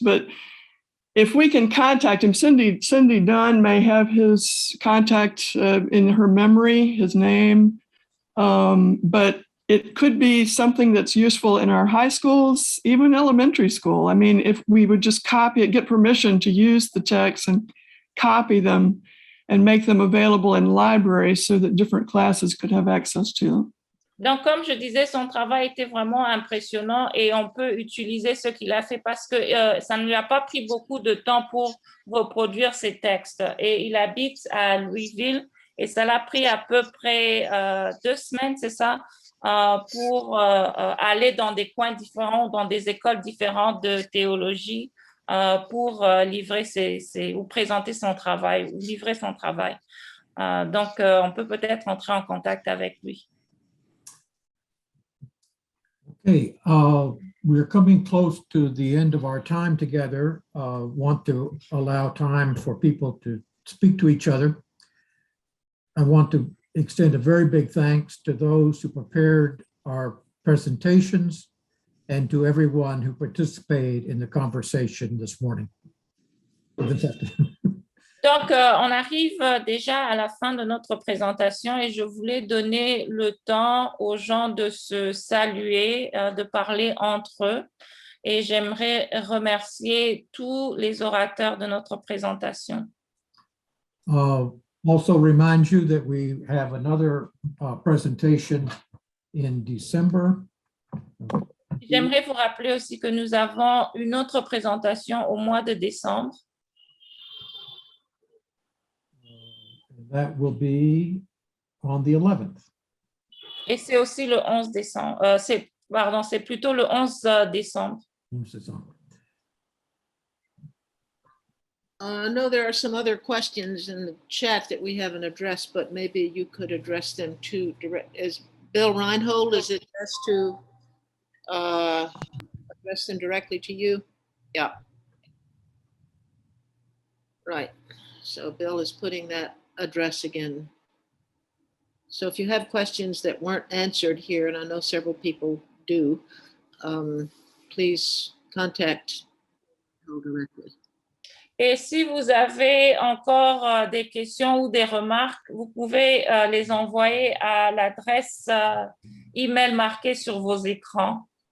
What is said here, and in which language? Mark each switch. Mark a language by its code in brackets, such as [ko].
[en] But if we can contact him, Cindy Dunn may have his contact in her memory, his name, but it could be something that's useful in our high schools, even elementary school. If we would just copy it, get permission to use the text and copy them and make them available in libraries so that different classes could have access to them. [fr] Donc, comme je disais, son travail était vraiment impressionnant et on peut utiliser ce qu'il a fait parce que ça ne lui a pas pris beaucoup de temps pour reproduire ses textes. Et il habite à Louisville et ça l'a pris à peu près 2 semaines, c'est ça, pour aller dans des coins différents, dans des écoles différentes de théologie, pour livrer ou présenter son travail, ou livrer son travail. Donc, on peut peut-être entrer en contact avec lui. [en] Okay, we're coming close to the end of our time together. Want to allow time for people to speak to each other. I want to extend a very big thanks to those who prepared our presentations and to everyone who participated in the conversation this morning. [fr] Donc, on arrive déjà à la fin de notre présentation et je voulais donner le temps aux gens de se saluer, de parler entre eux. Et j'aimerais remercier tous les orateurs de notre présentation. [en] Also remind you that we have another presentation in December. [fr] J'aimerais vous rappeler aussi que nous avons une autre présentation au mois de décembre. [en] That will be on the 11th. [fr] Et c'est aussi le 11 décembre. C'est plutôt le 11 décembre. 11 décembre. [en] I know there are some other questions in the chat that we haven't addressed, but maybe you could address them too. Is Bill Reinhold, is it best to address them directly to you? Yeah. Right. So Bill is putting that address again. So if you have questions that weren't answered here, and I know several people do, please contact Bill directly. [fr] Et si vous avez encore des questions ou des remarques, vous pouvez les envoyer à l'adresse email marquée sur vos écrans.